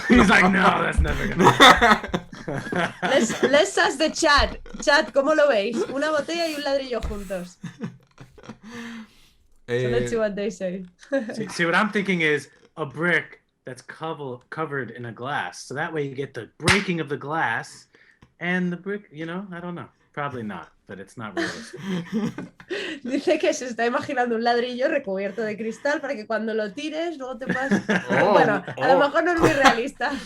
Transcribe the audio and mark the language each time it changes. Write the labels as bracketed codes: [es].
[en] He's like, no, that's never gonna happen. Let's ask the chat. Chat, [es] ¿cómo lo veis? Una botella y un ladrillo juntos. [en] So let's see what they say. See, what I'm thinking is a brick that's covered in a glass. So that way you get the breaking of the glass and the brick, you know, I don't know. Probably not, but it's not realistic. [es] Dice que se está imaginando un ladrillo recubierto de cristal para que cuando lo tires luego te puedas... Oh, Bueno, a lo mejor no es muy realista.